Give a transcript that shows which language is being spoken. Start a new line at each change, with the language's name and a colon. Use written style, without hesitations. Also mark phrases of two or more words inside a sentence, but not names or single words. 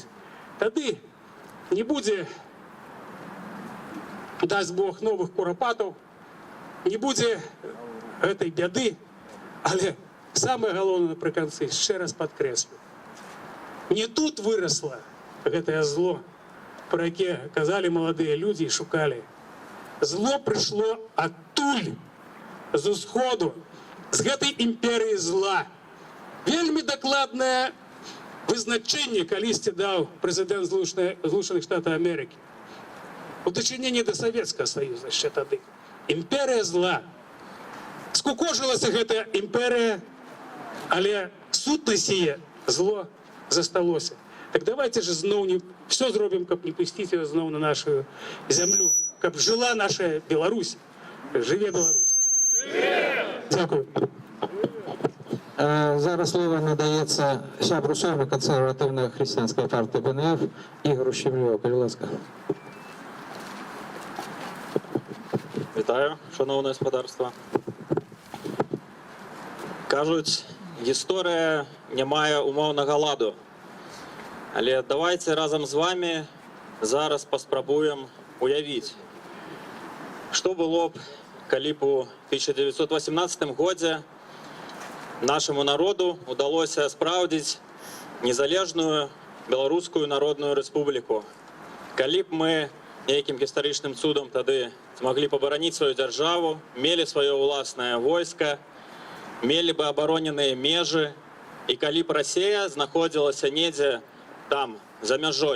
Belarusian: Тады не будзе, дасть Бог, новых курапатаў, не будзе гэтай бяды, але самае галоўнае напрыканцы, яшчэ раз падкрэслю, не тут вырасла гэтае зло,
Ukrainian: про яке казалі маладыя людзі і шукалі.
Belarusian: Зло прыйшло адтуль, з усходу, з гэтай імперыі зла. Вельмі дакладнае вызначэнне калісьці даў прэзідэнт Злучаных Штатаў Амерыкі. У дачыненні да Савецкага Саюза яшчэ тады. Імперыя зла. Скукожылася гэтая імперыя, але сутнасць яе зло засталося.
Russian: Так давайте же
Belarusian: зноў не все зробім, каб не пусціць яго зноў на нашу зямлю, каб жила наша Беларусь. Жыве Беларусь.
Ukrainian: Дякую. Зараз слово надається сябру Сойми консервативної християнської партії БНФ Ігору Щемлєву. Будь ласка. Вітаю, шановне господарство. Кажуть, історія не має умовного ладу. Але давайте разом з вами зараз
Belarusian: паспрабуємо уявіць, што было б, калі б у 1918 годзе нашему народу удалося спраўдзіць незалежную Беларускую Народную Рэспубліку. Калі б мы нейкім гістарычным цудам тады змаглі пабараніць сваю дзяржаву, мелі сваё ўласнае войска, мелі бы абароненыя межы, і калі б Расія знаходзілася недзе там, за мяжой.